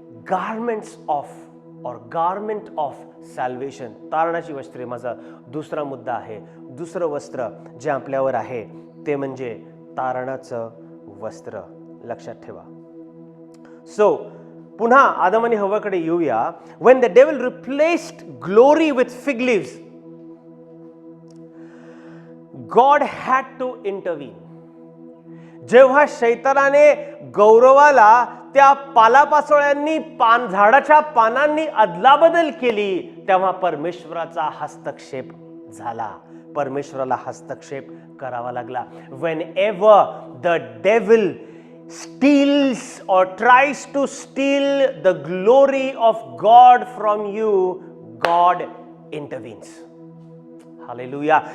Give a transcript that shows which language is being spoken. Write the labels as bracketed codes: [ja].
[en] garments of और garment of salvation, [mr] तारणाची वस्त्रे माझा दुसरा मुद्दा आहे. दुसरं वस्त्र जे आपल्यावर आहे ते म्हणजे तारणाचं वस्त्र. लक्षात ठेवा. सो पुन्हा आदम आणि हव्वाकडे येऊया. [en] when the devil replaced glory with fig leaves, God had to intervene. [mr] जेव्हा शैतानाने गौरवाला त्या पालापाचोळ्यांनी झाडाच्या पानांनी अदलाबदल केली, तेव्हा परमेश्वराचा हस्तक्षेप झाला. परमेश्वराला हस्तक्षेप करावा लागला. [en] Whenever the devil steals or tries to steal the glory of God from you, God intervenes. Hallelujah.